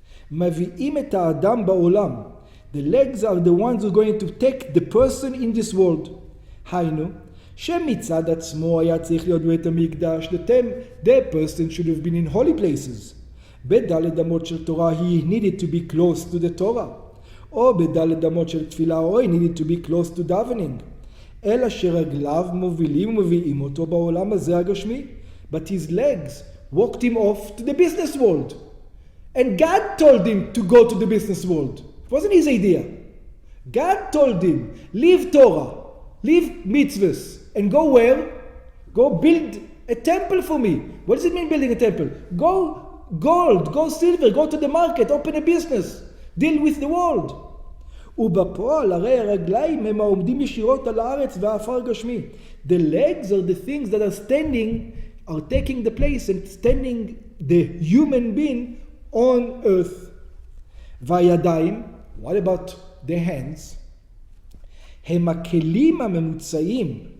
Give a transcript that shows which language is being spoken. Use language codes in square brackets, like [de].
[he] מביאים את האדם בעולם. [en] The legs are the ones who are going to take the person in this world. [he] היינו, שמצד עצמו היה צריך להיות בית המקדש, [en] the person should have been in holy places. [he] בדלת אמות של תורה, [en] he needed to be close to the Torah. [he] או בדלת אמות של תפילה, [en] או he needed to be close to davening. [he] אלא שרגליו מובילים ומביאים אותו בעולם הזה הגשמי. [en] But his legs walked him off to the business world. And God told him to go to the business world. It wasn't his idea. God told him, leave Torah, leave mitzvahs, and go where? Go build a temple for me. What does it mean building a temple? Go gold, go silver, go to the market, open a business, deal with the world. [he] ובפועל הרי הרגליים הם העומדים ישירות על הארץ והאפר גשמי. [en] The legs are the things that are taking the place and standing the human being on earth. [he] והידיים, [en] what about the hands? [he] הם הכלים הממוצעים.